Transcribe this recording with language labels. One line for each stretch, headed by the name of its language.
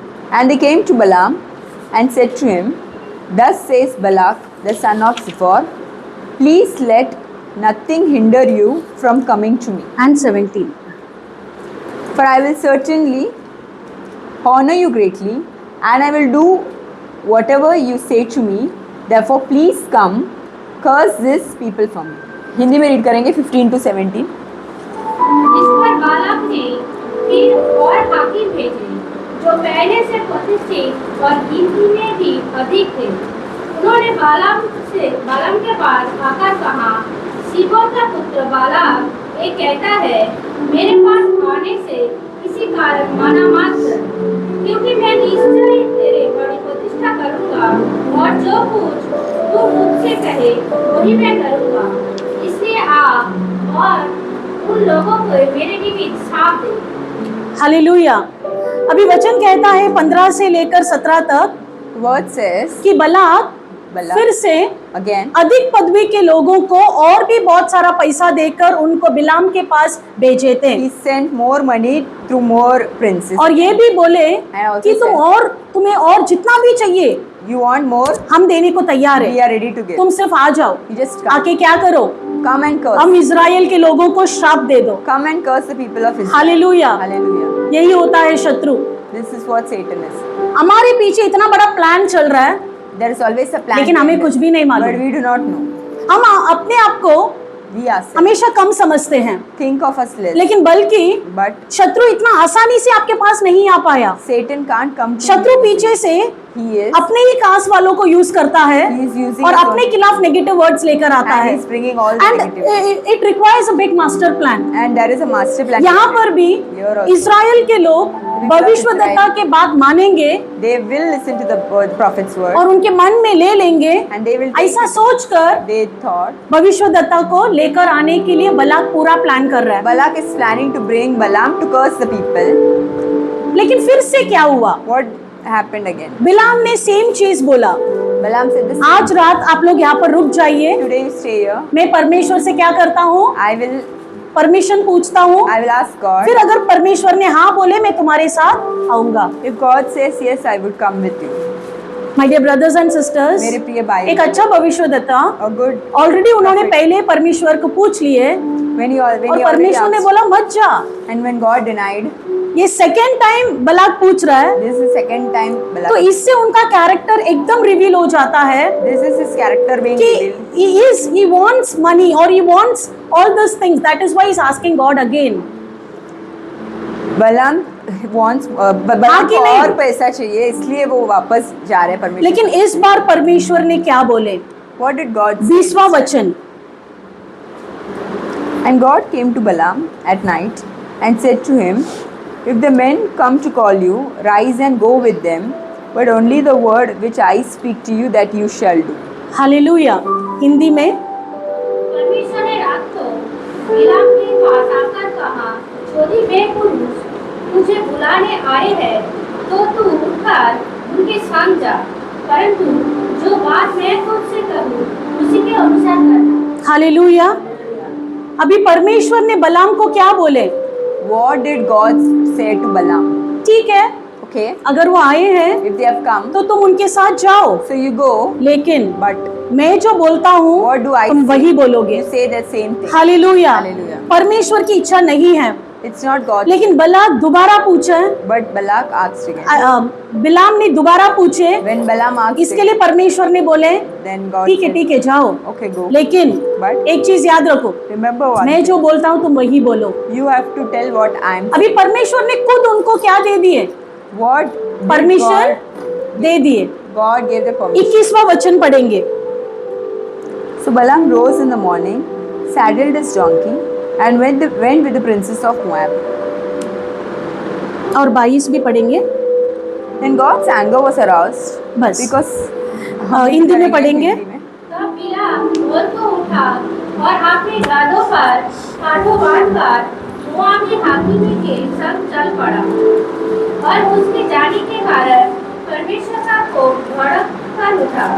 English: And they came to Balaam and said to him, thus says Balak, the son of Zippor, please let nothing hinder you from coming to me. And 17. For I will certainly honor you greatly, and I will do whatever you say to me. Therefore, please come, curse this people for me.
Hindi: Hindi में read करेंगे 15 to 17. इस पर Balak ने फिर और हाकिम भेजे, जो पहले से प्रतिष्ठित और गिनती में भी अधिक थे। उन्होंने बालाम के पास आकर कहा, सिबोर का पुत्र बालाक ये कहता है, मेरे पास आने से किसी कारण मना मत कर, क्योंकि मैं निश्चय तेरे बड़ी प्रतिष्ठा करूंगा और जो कुछ तू मुझसे कहे वही मैं करूंगा। इसलिए आ और उन लोगों को मेरे निमित्त साथ दे। हालेलुया। अभी वचन कहता है 15 से लेकर 17 तक
English: Word says,
Hindi: कि बलाक
English: Balak
Hindi: फिर से
English: again,
Hindi: अधिक पदवी के लोगों को और भी बहुत सारा पैसा देकर उनको बिलाम के पास भेजे थे
English: he sent more money through more princes.
Hindi: और ये भी बोले
English: I also
Hindi: कि तुम्हें और जितना भी चाहिए
English: You want more?
Hindi: हम देने को तैयार
English: We
Hindi: है,
English: are ready to give.
Hindi: तुम सिर्फ आ जाओ।
English: You just come.
Hindi: आके क्या करो,
English: Come and curse.
Hindi: हम इजराइल के लोगों को श्राप दे दो।
English: Come and curse the people of Israel.
Hindi: Hallelujah.
English: Hallelujah.
Hindi: यही होता है शत्रु।
English: This is what Satan is.
Hindi: हमारे पीछे इतना बड़ा प्लान चल रहा है,
English: There is always a plan.
Hindi: लेकिन हमें कुछ भी नहीं
English: But
Hindi: मालूम।
English: we do not know.
Hindi: हम अपने आप को
English: We ourselves
Hindi: हमेशा कम समझते हैं,
English: think of us less.
Hindi: लेकिन बल्कि
English: But
Hindi: शत्रु इतना आसानी से आपके पास नहीं आ पाया।
English: Satan can't come to
Hindi: शत्रु
English: you.
Hindi: पीछे से
English: He is.
Hindi: अपने ही कास्ट वालों को यूज करता है
English: He is using
Hindi: और
English: his
Hindi: अपने
English: own-
Hindi: खिलाफ नेगेटिव वर्ड्स लेकर आता
English: And
Hindi: है।
English: he is bringing all the and negativity. It requires a big master plan. And there is a master plan.
Hindi: यहाँ पर भी
English: Here also.
Hindi: इजराइल के लोग भविष्यद्वक्ता के बात मानेंगे
English: They will listen to the prophet's word.
Hindi: और उनके मन में ले लेंगे।
English: And they will take
Hindi: ऐसा
English: it.
Hindi: सोचकर
English: They thought
Hindi: भविष्यद्वक्ता को लेकर आने के लिए बलाक पूरा प्लान कर रहा है।
English: Balak is planning to bring Balaam to curse the people.
Hindi: लेकिन फिर से क्या हुआ,
English: What happened again?
Hindi: बिलाम ने सेम चीज बोला।
English: Balaam said this.
Hindi: आज रात आप लोग यहाँ पर रुक जाइए,
English: Today you stay here.
Hindi: मैं परमेश्वर से क्या करता हूँ,
English: I will
Hindi: परमिशन पूछता हूँ।
English: ask God.
Hindi: फिर अगर परमेश्वर ने हाँ बोले मैं तुम्हारे साथ आऊंगा।
English: If God says yes, I would come with you. My dear brothers and sisters,
Hindi: मेरे प्रिय भाई, एक अच्छा भविष्यद्वक्ता
English: a good
Hindi: ऑलरेडी उन्होंने
English: prophet.
Hindi: पहले परमेश्वर को पूछ लिए
English: when he
Hindi: और
English: already
Hindi: परमेश्वर ने
English: asked,
Hindi: बोला मत जा।
English: and when God denied,
Hindi: ये सेकेंड टाइम बलाक पूछ रहा है,
English: this is the second time Balak.
Hindi: तो इससे उनका कैरेक्टर एकदम रिवील हो जाता है
English: This is his character being
Hindi: कि
English: revealed. he wants money or he wants all those things. That is why he's asking God again. Balaam wants Balaam
Hindi: कि को नहीं? और पैसा चाहिए, इसलिए वो वापस जा रहे हैं परमेश्वर. लेकिन इस बार परमेश्वर ने क्या बोले,
English: What did God say?
Hindi: 20वां वचन,
English: And God came to Balaam at night and said to him, If the men come to call you, rise and go with them, but only the word which I speak to you that you shall do.
Hindi: Hallelujah. Hindi में, परमेश्वर ने रात को बिलाम के पास आकर कहा, यदि वे पुरुष तुझे बुलाने आए हैं तो तू उठकर उनके संग जा, परंतु जो बात मैं तुझसे कहूँ उसी के अनुसार करना। हालेलुया। अभी परमेश्वर ने बलाम को क्या बोले,
English: What did God say to Balaam?
Hindi: ठीक है
English: Okay,
Hindi: अगर वो आए हैं
English: if they have come,
Hindi: तो तुम उनके साथ जाओ,
English: so you go,
Hindi: लेकिन
English: but
Hindi: मैं जो बोलता हूँ
English: what do I
Hindi: तुम
English: say?
Hindi: वही बोलोगे।
English: You say that same thing.
Hindi: Hallelujah.
English: Hallelujah.
Hindi: परमेश्वर की इच्छा नहीं है,
English: It's not God,
Hindi: लेकिन बलाक दोबारा पूछे,
English: but Balak asked again.
Hindi: बिलाम ने दोबारा पूछे,
English: When Balaam asked
Hindi: इसके
English: again,
Hindi: लिए परमेश्वर ने बोले
English: then God
Hindi: ठीक है
English: said,
Hindi: ठीक है जाओ,
English: Okay, go.
Hindi: लेकिन
English: But
Hindi: एक चीज याद रखो,
English: remember one
Hindi: मैं
English: thing.
Hindi: जो बोलता हूँ तुम वही बोलो।
English: You have to tell what I am.
Hindi: अभी परमेश्वर ने खुद उनको क्या दे दिए,
English: What did
Hindi: परमिशन दे दिए।
English: God gave the permission.
Hindi: 21वां वचन पढ़ेंगे।
English: So Balaam rose in the morning, saddled his donkey, and went with the princess of Moab.
Hindi: और 22 भी पढ़ेंगे,
English: Then God's anger was aroused
Hindi: बस
English: because
Hindi: हिंदी में पढ़ेंगे। तब बिलाम भोर को उठा और अपने गाधों पर कांटों बांधकर मोआबी हाकिमी के संग चल पड़ा, और उसके जाने के कारण परमेश्वर का कोप भड़क कर उठा।